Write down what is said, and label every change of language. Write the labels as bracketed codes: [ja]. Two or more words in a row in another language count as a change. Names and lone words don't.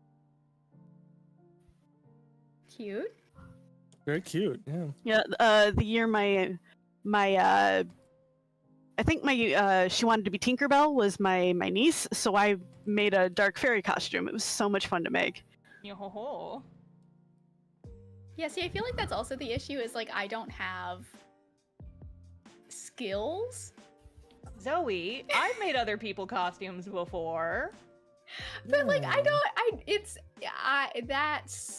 [en] Cute. Very cute, yeah. Yeah. The year my I think my she wanted to be Tinkerbell was my niece, so I made a dark fairy costume. It was so much fun to make. Yo-ho-ho. Yeah, see, I feel like that's also the issue is like I don't have skills. Zoe, I've made other people costumes before. But like that's